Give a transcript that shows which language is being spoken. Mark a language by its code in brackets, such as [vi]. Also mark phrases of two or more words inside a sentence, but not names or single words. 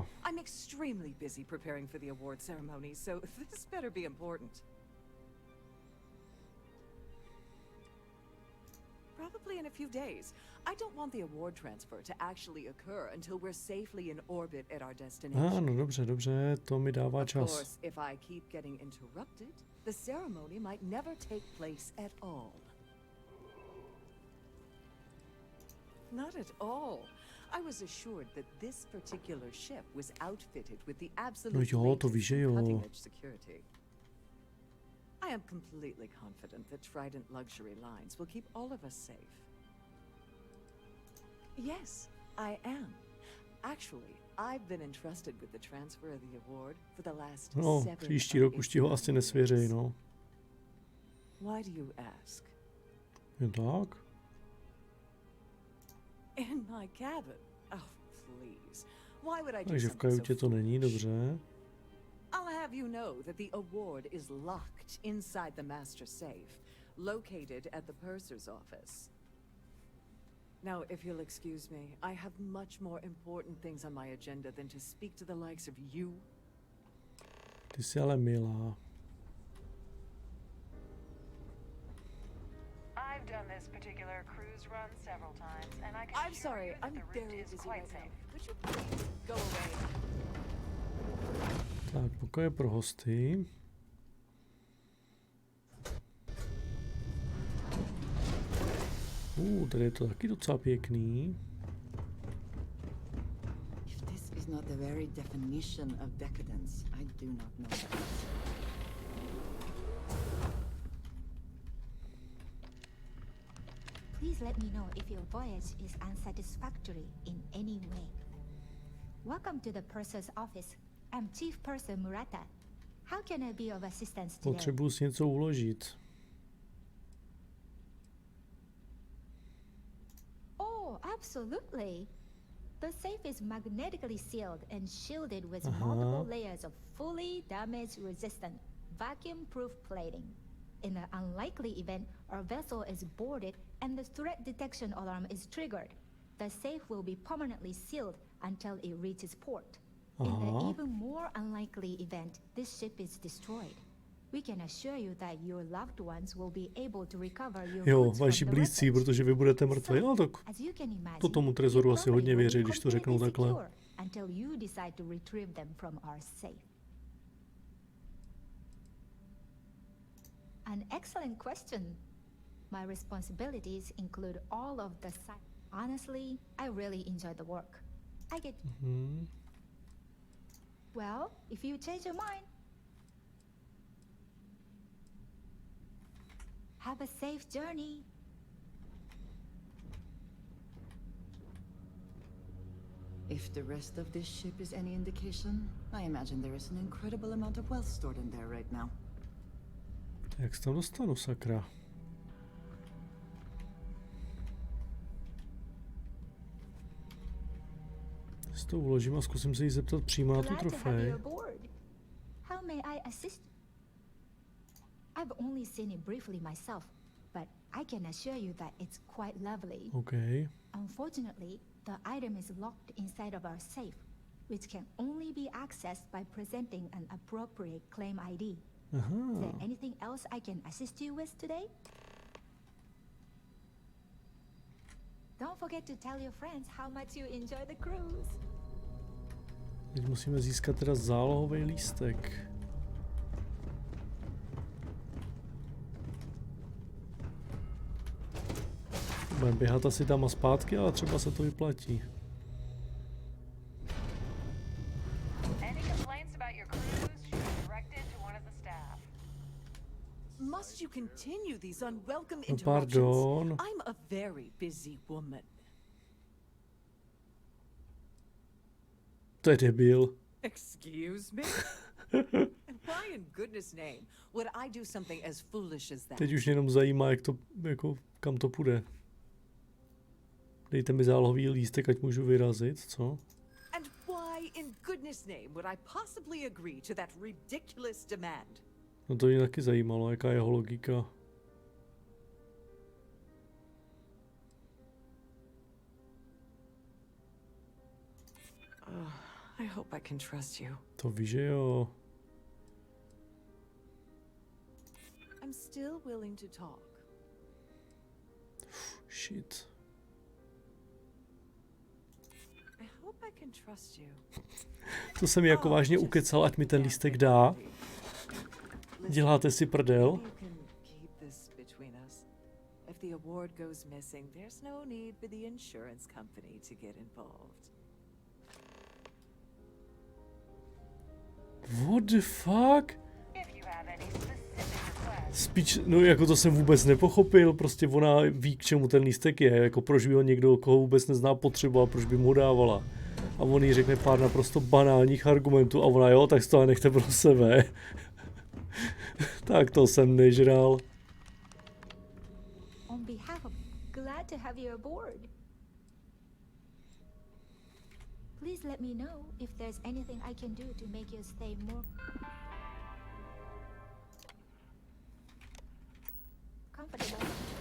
[en] I'm extremely busy preparing for the award ceremony, so this better be important. Probably in a few days. I don't want the award transfer to actually occur until we're safely in orbit at our destination. [cs] No dobře, to mi dává čas. [en] Of course, if I keep getting interrupted, the ceremony might never take place at all. Not at all. I was assured that this particular ship was outfitted with the absolute cutting-edge security. I am completely confident that Trident Luxury Lines will keep all of us safe. Yes, I am. Actually, I've been entrusted with the transfer of the award for the last 7 [cs] příští rok už ti ho asi nesvěřej, no. [en] Why do you ask? [cs] Jen tak? [en] In my cabin? Oh, please. Why would I do [cs] Takže v kajutě to není, dobře. [en] I'll have you know that the award is locked inside the master safe, located at the purser's office. Now, if you'll excuse me, I have much more important things on my agenda than to speak to the likes of you. [cs] Ty jsi ale milá. [en] I've done this particular cruise run several times, and I can I'm sorry, I'm very busy right now. Could you please go away? [cs] Tak, pokoje pro hosty. Tady je to taky docela pěkný. [en] If this is not the very definition of decadence, I do not know what is. Please let me know if your voyage is unsatisfactory in any way. Welcome to the purser's office. I'm Chief Purser Murata. How can I be of assistance today? [cs] Potřebuji si něco uložit. [en] Oh, absolutely. The safe is magnetically sealed and shielded with multiple layers of fully damage-resistant, vacuum-proof plating. In an unlikely event, our vessel is boarded and the threat detection alarm is triggered. The safe will be permanently sealed until it reaches port. In the even more unlikely event, this ship is destroyed. We can assure you that your loved ones will be able to recover your goods [cs] vaši [en] from the [cs] blízcí, [en] wreckage. [cs] protože vy budete mrtví. No tak [en] As you can imagine, [cs] to tomu trezoru asi hodně věří, když to řeknou takhle. [en] Until you decide to retrieve them from our safe. An excellent question. My responsibilities include all of the honestly, I really enjoy the work. I get Well, if you change your mind. Have a safe journey. If the rest of this ship is any indication, I imagine there is an incredible amount of wealth stored in there right now. [cs] Jak se tam dostanu, sakra? Si to uložím a zkusím se jí zeptat přímo na tu [en] Glad to have [cs] trofej. [en] you aboard. How may I assist? I've only seen it briefly myself, but I can assure you that it's quite lovely. Okay. Unfortunately, the item is locked inside of our safe, which can only be accessed by presenting an appropriate claim ID. Is there anything else I can assist you with today? Don't forget to tell your friends how much you enjoy the cruise. [cs] Teď musíme získat teda zálohový lístek. Budeme běhat asi tam a zpátky, ale třeba se to vyplatí. [en] Must you continue these unwelcome [cs] No, [en] interruptions? [cs] pardon. [en] I'm a very busy woman. [cs] To je debil. [en] Excuse me? And why in goodness name would I do something as foolish as that? [cs] Teď už jenom zajímá, jak to, jako, kam to půjde. Dejte mi zálohový lístek, ať můžu vyrazit, co? [en] And why in goodness name would I possibly agree to that ridiculous demand? [cs] No to mě taky zajímalo, jaká je jeho logika. [en] I hope I can trust you. [cs] To víš, že jo. [en] I'm still willing to talk. Shit. I hope I can trust you. [cs] To jsem mi jako vážně ukecal, ať mi ten lístek dá. Děláte si prdel? [en] You can keep this between us. If the award goes missing, there's no need for the insurance company to get involved. What the fuck? [cs] Spíš, no jako to jsem vůbec nepochopil, prostě ona ví, k čemu ten lístek je, jako proč by ho někdo, koho vůbec nezná, potřeboval, proč by mu ho dávala. A on jí řekne pár naprosto banálních argumentů a ona jo, tak si to nechte pro sebe. Tak to jsem nežral. [en] On behalf of glad to have you aboard. Please let me know if there's anything I can do to make your stay more comfortable.